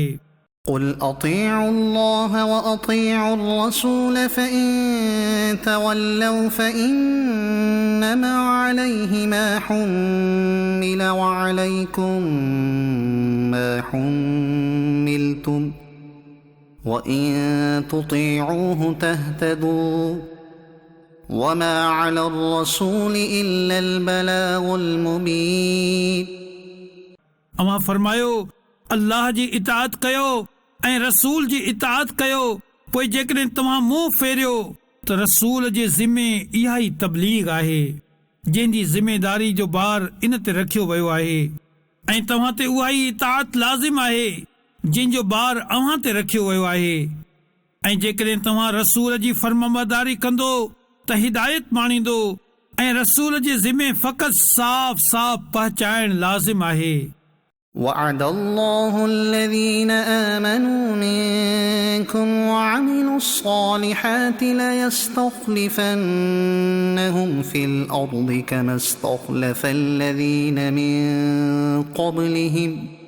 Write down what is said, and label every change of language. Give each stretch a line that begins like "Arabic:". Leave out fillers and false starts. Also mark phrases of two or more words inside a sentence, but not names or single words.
Arabic: قل أطيعوا الله وأطيعوا الرسول فإن تولوا فإنما عليه ما حمل وعليكم ما حملتم وإن تطيعوه تهتدوا وما على الرسول إلا البلاغ المبين
Sindhi: अव्हां फरमायो अल्लाह जी इताअत कयो ऐं रसूल जी इताअत कयो, पोइ जेकॾहिं तव्हां मुंहुं फेरियो त रसूल जे ज़िमे इहा ई तबलीग आहे जंहिंजी ज़िमेदारी जो बार इन ते रखियो वियो आहे ऐं तव्हां ते उहा ई इताअत लाज़िम आहे जंहिंजो बार अव्हां ते रखियो वियो आहे। ऐं जेकॾहिं तव्हां रसूल जी फर्माबरदारी कंदो त हिदायत माणींदो ऐं रसूल जे ज़िमे फ़क़त साफ़ साफ़ पहचाइण लाज़िम आहे।
Arabic: وعد الله الذين آمنوا منكم وعملوا الصالحات ليستخلفنهم في الأرض كما استخلف الذين من قبلهم